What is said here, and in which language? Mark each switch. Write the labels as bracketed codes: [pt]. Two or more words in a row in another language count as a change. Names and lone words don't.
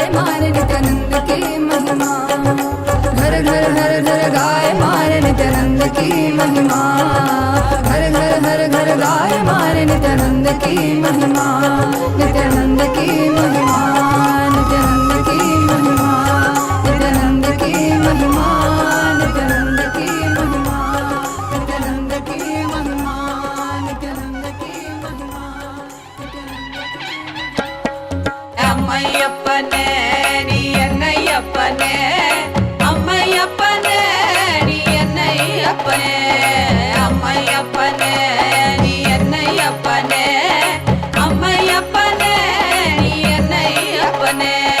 [hi] मारे नित्यानंद की महिमा, घर घर हर घर गाए मारे नित्यानंद की महिमा, घर घर हर घर गाए मारे नित्यानंद की महिमा, नित्यानंद की महिमा, नित्यानंद की महिमा, नित्यानंद की महिमा, नित्यानंद की महिमा, नित्यानंद की महिमा, नित्यानंद की महिमा। [ta] அம்மையப்பனே நீ என்னையப்பனே, அம்மையப்பனே நீ என்னையப்பனே, அம்மையப்பனே நீ என்னையப்பனே, அம்மையப்பனே நீ என்னையப்பனே.